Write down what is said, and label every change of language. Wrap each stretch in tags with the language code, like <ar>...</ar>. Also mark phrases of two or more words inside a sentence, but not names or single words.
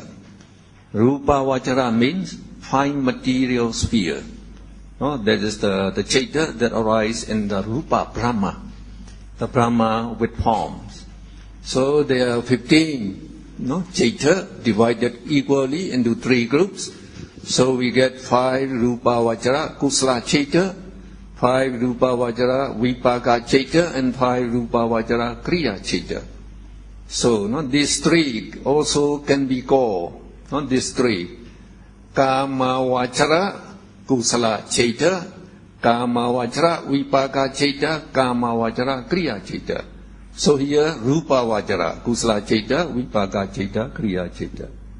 <pi>Rupa Vachara</pi> <en>means fine material sphere. That is the chaita that arises in the</en> <pi>Rupa Brahma,</pi> <en>the Brahma with forms. So there are 15 chaita divided equally into 3 groups. So we get 5</en> <pi>Rupa Vachara Kusala chaita,</pi> <en>5</en> <pi>Rupa Vachara Vipaka chaita,</pi> <en>and 5</en> <pi>Rupa Vachara Kriya chaita. So these 3 also can be called, these 3, Kama Vachara Kusala chaita, Kama Vachara Vipaka chaita, Kama Vachara Kriya chaita.</pi> <en>So here</en> <pi>Rupa Vachara Kusala chaita, Vipaka chaita, Kriya chaita.</pi>